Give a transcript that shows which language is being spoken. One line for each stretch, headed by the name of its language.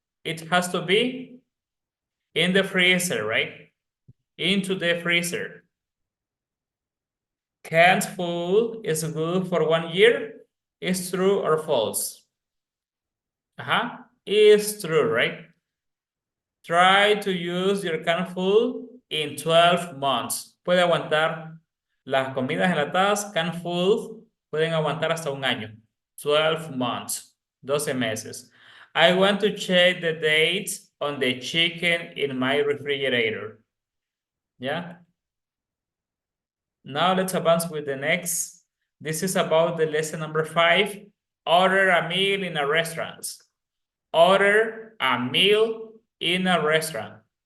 English: It has to be in the freezer, right? Into the freezer. canned food is good for 1 year? Is true or false? Is true, right? Try to use your canned food in 12 months.
Spanish: Puede aguantar las comidas enlatadas, canned food, pueden aguantar hasta 1 año.
English: 12 months,
Spanish: 12 meses.
English: I want to check the dates on the chicken in my refrigerator. Yeah. Now let's advance with the next. This is about the lesson number 5. Order a meal in a restaurant. Order a meal in a restaurant.